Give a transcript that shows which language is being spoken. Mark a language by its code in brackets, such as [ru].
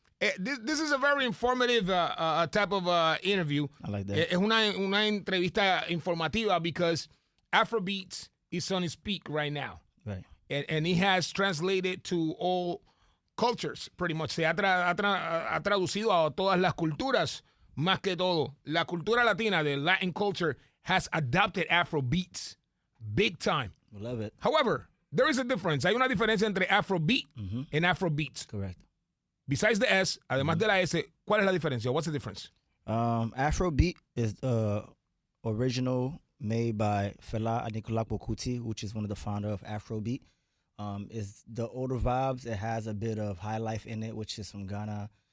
[en] This is a very informative type of interview. I like that. [es] Es una entrevista informativa [en] because Afrobeats is on its peak right now. Right. And it has translated to all cultures, pretty much. [es] Se ha traducido a todas las culturas, más que todo. La cultura latina, [en] the Latin culture, has adopted Afrobeats big time. We love it. However, there is a difference. [es] Hay una diferencia entre Afrobeat and Afrobeats. [en] Correct. Besides the S, [es] además de la S, ¿cuál es la diferencia? [en] What's the difference? Afrobeat is original made by Fela Anikulapo Kuti, which is one of the founder of Afrobeat. It's the older vibes. It has a bit of high life in it, which is from Ghana.